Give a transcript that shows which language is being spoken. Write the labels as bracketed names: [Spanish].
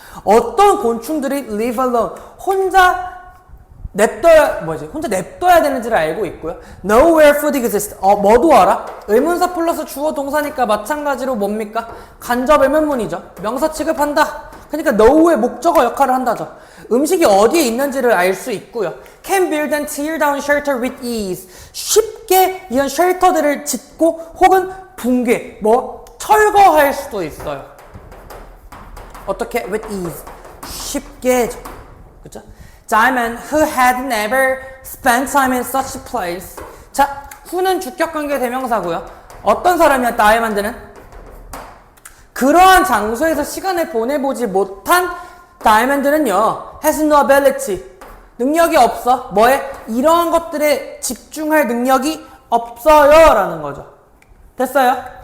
[Korean] 어떤 곤충들이 [English] live alone. [Korean] 혼자 냅둬야 되는지를 알고 있고요. [English] Know where food exists. [Korean] 뭐도 알아? 의문사 플러스 주어 동사니까 마찬가지로 뭡니까? 간접 의문문이죠. 명사 취급한다. 그러니까 know의 목적어 역할을 한다죠. 음식이 어디에 있는지를 알 수 있고요. [English] Can build and tear down shelter with ease. [Korean] 쉽게 이런 쉘터들을 짓고 혹은 붕괴, 철거할 수도 있어요. 어떻게? [English] With ease. [Korean] 쉽게. 그쵸? [English] Diamond, who had never spent time in such a place. [Korean] 자, who는 주격관계 대명사고요. 어떤 사람이야? 다이아몬드는 그러한 장소에서 시간을 보내보지 못한 다이아몬드는요, [English] has no ability, [Korean] 능력이 없어. 뭐에? 이러한 것들에 집중할 능력이 없어요 라는 거죠. 됐어요?